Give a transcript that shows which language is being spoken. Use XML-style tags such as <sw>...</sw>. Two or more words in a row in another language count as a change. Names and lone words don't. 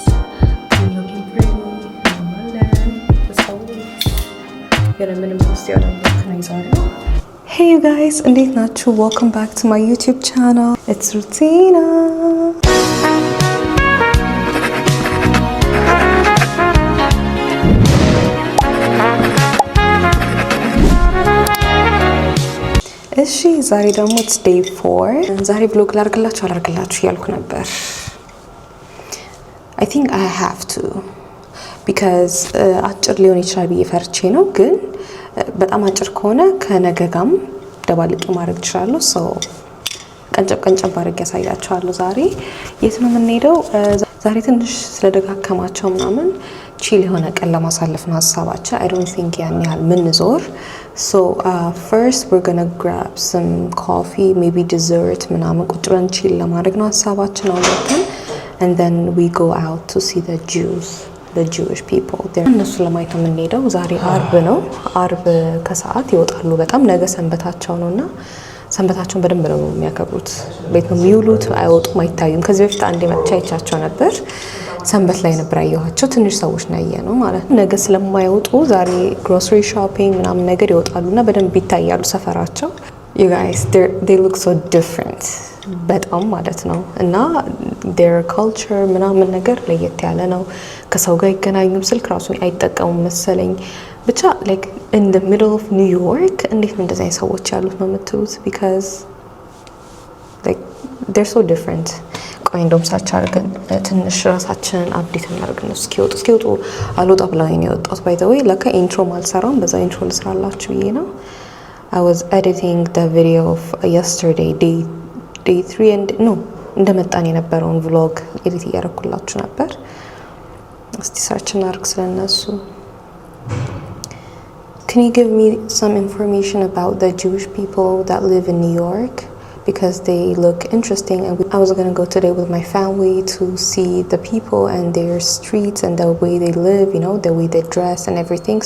<en>I'm looking pretty. Hey you guys,</en> <am>እንዴት ናችሁ?</am> <en>Welcome back to my YouTube channel. It's Rutina.</en> <am>እሺ ዛሬ ደግሞ</am> <en>it's day 4</en> <am>ዛሬ vlog ላርግላችሁ ያልኩ ነበር።</am> <en>I think I have to because</en> <am>አጭር ሊሆን ይችላል ብዬ ፈርቼ ነው፣ ግን በጣም አጭር ከሆነ ከነገ ጋርም ደባልቄ ማድረግ እችላለሁ። ሶ ቀንጨብ አድርጌ ያሳያችኋለሁ። ዛሬ የት ነው የምንሄደው? ዛሬ ትንሽ ስለደጋከማቸው ምናምን ቺል የሆነ ቀን ለማሳለፍ ነው ሀሳባችን።</am> <en>I don't think</en> <am>ያን ያህል ምንዞር።</am> <en>So first we're gonna grab some coffee, maybe dessert</en> <am>ምናምን ቁጭ ብለን ቺል ለማድረግ ነው ሀሳባችን አውጥተን</am> <en>and then we go out to see the Jewish people there.</en> <am>እነሱ ለማየት ነው የምንሄደው። ዛሬ አርብ ነው። አርብ ከሰዓት ይወጣሉ። በጣም ነገ ሰንበታቸው ነውና ሰንበታቸውን በደንብ ነው የሚያከብሩት። ቤት ነው የሚውሉት፣ አይወጡም፣ አይታዩም። ከዚህ በፊት አንዴ መጥቻ አይቻቸው ነበር። ሰንበት ላይ ነበር ያየኋቸው። ትንሽ ሰዎች ነው ያየነው ማለት ነው። ነገ ስለማይወጡ ዛሬ ግሮሰሪ ሾፒንግ ምናምን ነገር ይወጣሉና በደንብ ይታያሉ ሰፈራቸው።</am> <en>You guys, they look so different</en> <am>በጣም ማለት ነው። እና</am> <en>their culture</en> <am>ምናምን ነገር ለየት ያለ ነው። ከሰው ጋር ይገናኙም፣ ስልክ ራሱ አይጠቀሙም መሰለኝ። ብቻ</am> <en>like in the middle of New York</en> <am>እንዴት ነው እንደዚህ አይነት ሰዎች ያሉት ነው የምትሉት?</am> <en>because like they're so different.</en> <am>ቆይ እንደውም ሳች አድርገን ትንሽ ራሳችንን አፕዴት እናድርገን። እስኪወጡ አልወጣ ብላኝ ነው የወጣሁት።</am> <en>by the way</en> <am>ለካ ኢንትሮ አልሰራም፣ በዛ ኢንትሮ ልስራላችሁ ብዬ ነው።</am> <en>I was editing the video of yesterday day 3 and no</en> <am>እንደመጣን የነበረውን vlog ኤዲት እያደረኩላችሁ ነበር። እስቲ ሰርች እናድርግ ስለነሱ።</am> <en>Can you give me some information about the Jewish people that live in New York? Because they look interesting, and I was going to go today with my family to see the people and their streets and the way they live, you know, the way they dress and everything.</en>